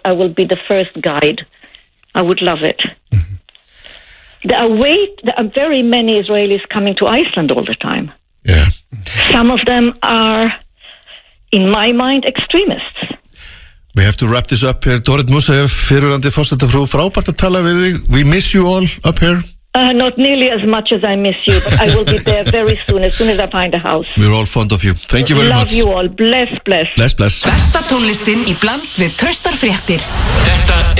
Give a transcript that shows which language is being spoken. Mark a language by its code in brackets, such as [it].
[en] I will be the first guide. I would love it. Mm-hmm. There are very many Israelis coming to Iceland all the time. Yeah. Some of them are, in my mind, extremists. We have to wrap this up here. [is] Dorit Mussaev, fyrirandi forsetafrú, frábært að tala við þig. [en] We miss you all up here. Not nearly as much as I miss you, but I will be there very soon, as soon as I find a house. We're all fond of you. Thank you very love much. Love you all. Bless. Bless. [is] Besta tónlistin í bland við traustar fréttir. Þetta